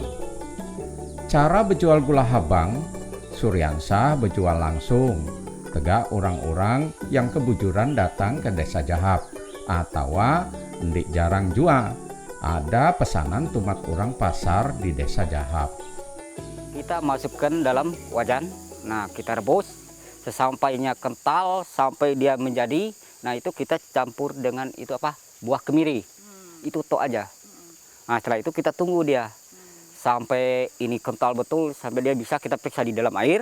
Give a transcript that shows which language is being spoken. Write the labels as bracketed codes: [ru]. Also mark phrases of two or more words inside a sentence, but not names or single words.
[bjn] Cara berjual gula habang, Suryansah berjual langsung. Tegak orang-orang yang kebujuran datang ke Desa Jahap. Atau ndik jarang jua, ada pesanan tumat orang pasar di Desa Jahap. [id] Kita masukkan dalam wajan, nah kita rebus sesampainya kental sampai dia menjadi. Nah itu kita campur dengan itu buah kemiri, itu tok aja. Nah setelah itu kita tunggu dia sampai ini kental betul, sampai dia bisa kita periksa di dalam air.